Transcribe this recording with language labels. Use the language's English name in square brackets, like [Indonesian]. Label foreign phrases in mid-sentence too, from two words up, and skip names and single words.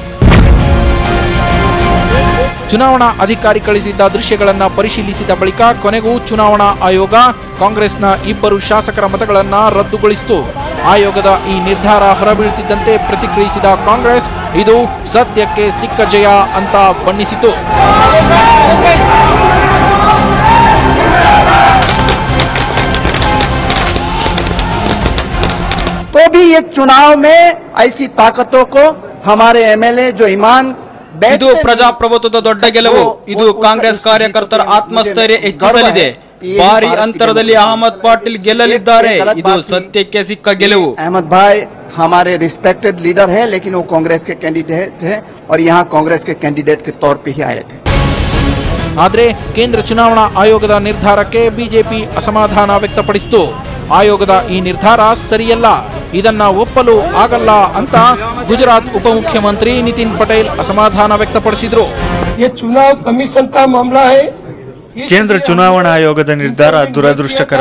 [Kannada] ಚುನಾವಣಾ ಅಧಿಕಾರಿ ಕಳಿಸಿದ್ದ ದೃಶ್ಯಗಳನ್ನು ಪರಿಶೀಲಿಸಿದ ಬಳಿಕ ಕೊನೆಗೂ ಚುನಾವಣಾ ಆಯೋಗ ಕಾಂಗ್ರೆಸ್ನ 2 ಶಾಸಕರ ಮತಗಳನ್ನು ರದ್ದುಗೊಳಿಸಿತು. ಆಯೋಗದ ಈ ನಿರ್ಧಾರ ಹೊರಬೀಳುತ್ತಿದ್ದಂತೆ ಪ್ರತಿಕ್ರಿಯಿಸಿದ ಕಾಂಗ್ರೆಸ್ ಇದು ಸದ್ಯಕ್ಕೆ ಸಿಕ್ಕ ಜಯ ಅಂತ ಬಣ್ಣಿಸಿತು. [Hindi] तो भी ये चुनाव में ऐसी ताकतों को हमारे एमएलए जो ईमान [Kannada] ಇದು ಪ್ರಜಾಪ್ರಭುತ್ವದ ದೊಡ್ಡ ಗೆಲುವು. ಇದು ಕಾಂಗ್ರೆಸ್ ಕಾರ್ಯಕರ್ತರ ಆತ್ಮಸ್ಥೈರ್ಯ ಹೆಚ್ಚಿಸಲಿದೆ. ಭಾರಿ ಅಂತರದಲ್ಲಿ ಅಹಮದ್ ಪಾಟೀಲ್ ಗೆಲ್ಲಲಿದ್ದಾರೆ. ಇದು ಸತ್ಯಕ್ಕೆ ಸಿಕ್ಕ ಗೆಲುವು. [Hindi] अहमद भाई हमारे [English] respected leader [Hindi] है, लेकिन वो कांग्रेस के कैंडिडेट है और यहाँ कांग्रेस के कैंडिडेट के तौर पे ही आए थे. [Kannada] ಆದರೆ ಕೇಂದ್ರ ಚುನಾವಣಾ ಆಯೋಗದ ನಿರ್ಧಾರಕ್ಕೆ ಬಿಜೆಪಿ ಅಸಮಾಧಾನ ವ್ಯಕ್ತಪಡಿಸಿತು. ಆಯೋಗದ ಈ ನಿರ್ಧಾರ ಸರಿಯಲ್ಲ, ಇದನ್ನ ಒಪ್ಪಲು ಆಗಲ್ಲ ಅಂತ ಗುಜರಾತ್ ಉಪಮುಖ್ಯಮಂತ್ರಿ ನಿತಿನ್ ಪಟೇಲ್ ಅಸಮಾಧಾನ ವ್ಯಕ್ತಪಡಿಸಿದ್ರು. ಕೇಂದ್ರ ಚುನಾವಣಾ ಆಯೋಗದ ನಿರ್ಧಾರ ದುರದೃಷ್ಟಕರ.